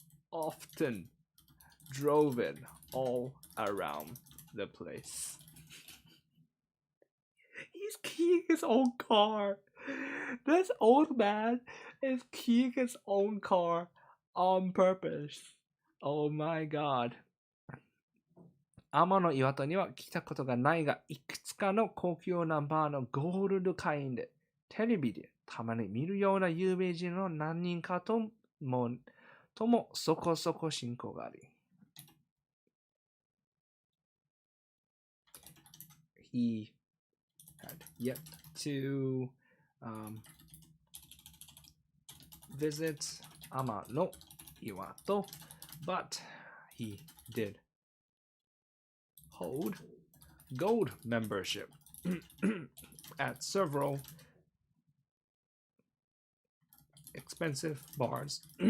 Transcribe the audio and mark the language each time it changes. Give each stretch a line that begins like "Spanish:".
English: often drove it all around the place. He's keying his own car. This old man is keying his own car on purpose. Oh my god.
Japanese: 天の岩戸には来たことがないが、いくつかの高級ナンバーのゴールド会員で、テレビでたまに見るような有名人の何人かともそこそこ親交があり。
English: He had yet to visit 天の岩戸 but he did hold gold membership at several expensive bars.